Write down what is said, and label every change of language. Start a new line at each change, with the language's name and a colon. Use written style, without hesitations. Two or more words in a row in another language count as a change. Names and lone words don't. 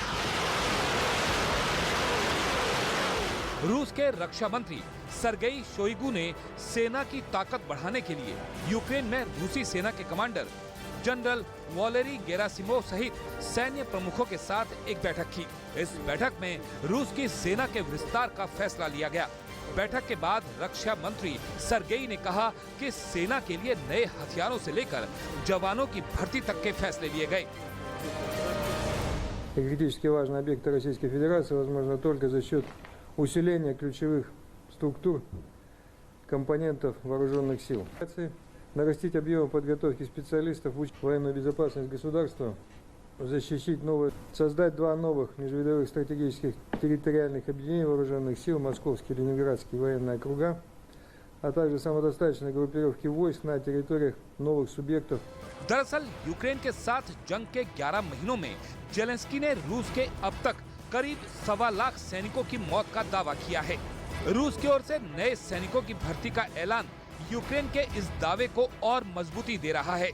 Hindi: रूस के रक्षा मंत्री सर्गेई शोइगु ने सेना की ताकत बढ़ाने के लिए यूक्रेन में रूसी सेना के कमांडर जनरल वॉलेरी गेरासिमोव सहित सैन्य प्रमुखों के साथ एक बैठक की। इस बैठक में रूस की सेना के विस्तार का फैसला लिया गया। बैठक के बाद रक्षा मंत्री सर्गेई ने कहा कि सेना के लिए नए हथियारों से लेकर जवानों की भर्ती तक के फैसले लिए गए।
Russian: Критически важные объекты Российской Федерации возможно только за счет усиления ключевых структур компонентов вооруженных сил. Нарастить объемы подготовки специалистов в военную безопасность государства, защитить новые, создать 2 новых межвидовых стратегических территориальных объединений вооруженных сил, Московский и Ленинградский военные округа, а также самодостаточной группировки войск на территориях новых субъектов.
Hindi: दरअसल यूक्रेन के साथ जंग के 11 महीनों में जेलेंस्की ने रूस के अब तक करीब 1.25 लाख सैनिकों की मौत का दावा किया है। रूस की ओर से नए सैनिकों की भर्ती का ऐलान यूक्रेन के इस दावे को और मजबूती दे रहा है।